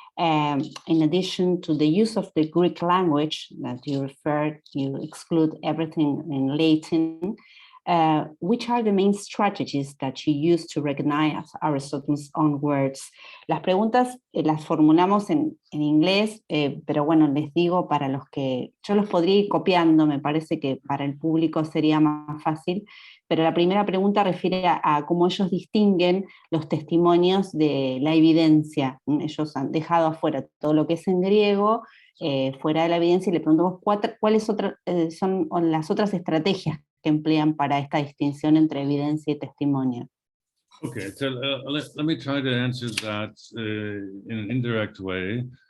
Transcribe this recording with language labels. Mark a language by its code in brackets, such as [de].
[en] In addition to the use of the Greek language that you referred, you exclude everything in Latin. Which are the main strategies that you use to recognize Aristotle's own words? [es] Las preguntas las formulamos en inglés, pero bueno, les digo para los que yo los podría ir copiando, me parece que para el público sería más fácil, pero la primera pregunta refiere a cómo ellos distinguen los testimonios de la evidencia. Ellos han dejado afuera todo lo que es en griego, fuera de la evidencia, y le preguntamos cuáles son las otras estrategias que emplean para esta distinción entre evidencia y testimonio. [en] Okay, so let me try to answer that in an indirect way.